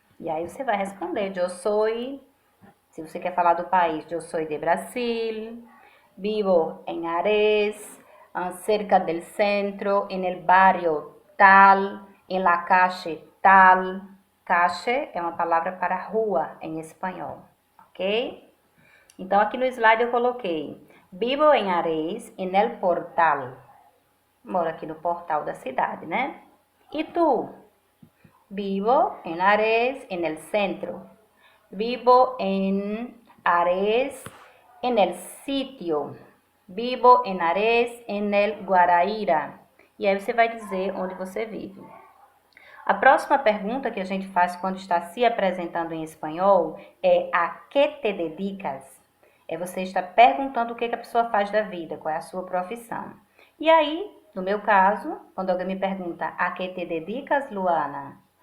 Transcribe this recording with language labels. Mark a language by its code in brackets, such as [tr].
[pt] E aí você vai responder: eu sou, se você quer falar do país, eu sou de Brasil, vivo em Ares, [es] cerca del centro, en el barrio tal, en la calle tal. [pt] Calle é uma palavra para rua em espanhol, ok? Então, aqui no slide eu coloquei vivo em Ares, [es] en el portal. [pt] Moro aqui no portal da cidade, né? E tu? [es] Vivo en Ares, en el centro. Vivo en Ares, en el sitio. Vivo en Ares, en el Guaraíra. [pt] E aí você vai dizer onde você vive. A próxima pergunta que a gente faz quando está se apresentando em espanhol é [es] a que te dedicas? [pt] É você estar perguntando o que a pessoa faz da vida, qual é a sua profissão. E aí, no meu caso, quando alguém me pergunta [es] a que te dedicas, [pt] Luana?